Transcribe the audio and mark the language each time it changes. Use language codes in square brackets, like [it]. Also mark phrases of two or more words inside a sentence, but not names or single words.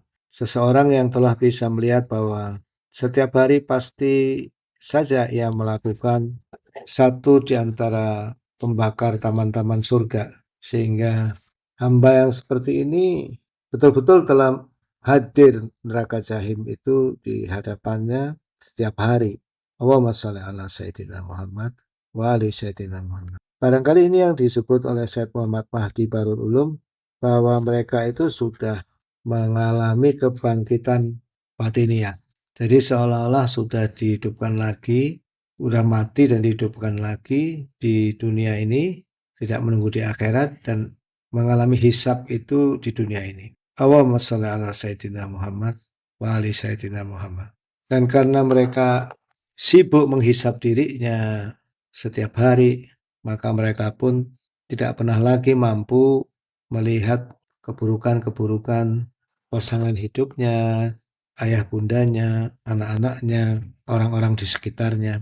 [id] Seseorang yang telah bisa melihat bahwa setiap hari pasti saja ia melakukan satu di antara pembakar taman-taman surga. Sehingga hamba yang seperti ini betul-betul telah hadir neraka jahim itu di hadapannya setiap hari. [ar] اللهم صل على سيدنا محمد وآل سيدنا محمد. [id] Barangkali ini yang disebut oleh Syed Muhammad Mahdi Barul Ulum, bahwa mereka itu sudah mengalami kebangkitan batiniah. Jadi seolah-olah sudah dihidupkan lagi, sudah mati dan dihidupkan lagi di dunia ini, tidak menunggu di akhirat dan mengalami hisab itu di dunia ini. [ar] اللهم صل على سيدنا محمد وآل سيدنا محمد. [id] Dan karena mereka sibuk menghisab dirinya setiap hari, maka mereka pun tidak pernah lagi mampu melihat keburukan-keburukan pasangan hidupnya, ayah bundanya, anak-anaknya, orang-orang di sekitarnya.